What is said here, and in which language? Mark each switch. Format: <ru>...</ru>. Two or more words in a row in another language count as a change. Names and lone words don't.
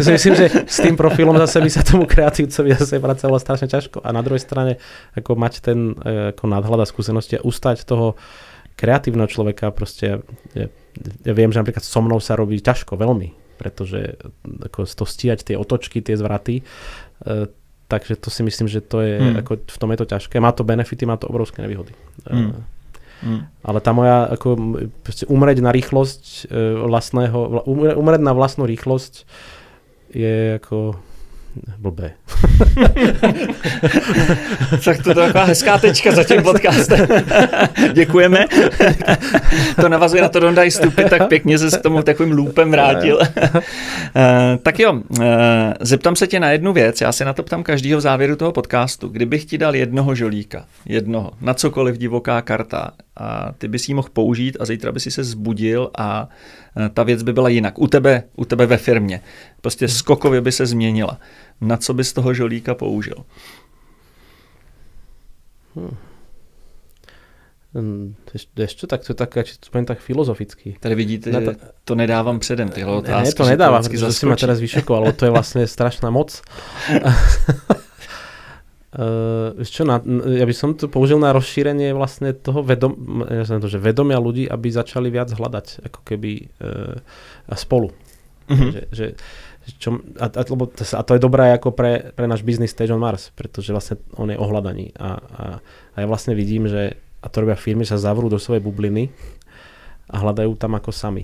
<sk>Myslím, že s tým profilom zase by sa tomu kreatívcovi zase pracovalo strašne ťažko a na druhej strane ako mať ten ako nadhľad a skúsenosti a ustať toho kreatívneho človeka proste, ja viem, že napríklad so mnou sa robí ťažko, veľmi, pretože ako to stíhať tie otočky, tie zvraty, takže to si myslím, že to je, ako v tom je to ťažké. Má to benefity, má to obrovské nevýhody. Ale tá moja, ako umrieť na rýchlosť umrieť na vlastnú rýchlosť je ako blbé.</sk> <cs>Tak to je taková hezká tečka za tím podcastem. Děkujeme. To navazuje na to Don't Die Stupid, tak pěkně se s tomu takovým loopem vrátil. Tak jo, zeptám se tě na jednu věc. Já se na to ptám každýho v závěru toho podcastu. Kdybych ti dal jednoho žolíka, na cokoliv divoká karta, a ty bys ji mohl použít a zítra by si se zbudil a ta věc by byla jinak. U tebe ve firmě. Prostě skokově by se změnila. Na co bys toho žolíka použil?</cs> <sk>Ešte tak, to je tak filozofický.</sk> <cs>Tady vidíte, že to nedávám předem, tyhle otázky. Ne,</cs> <sk>to nedávam, protože si ma teraz vyšokoval, ale to je vlastne strašná moc. Ja by som to použil na rozšírenie vlastne toho vedomia ľudí, aby začali viac hľadať ako keby spolu. A to je dobré ako pre náš biznis Stage on Mars, pretože vlastne on je ohľadaný a ja vlastne vidím, že a to robia firmy, sa zavrú do svojej bubliny a hľadajú tam ako sami.</sk>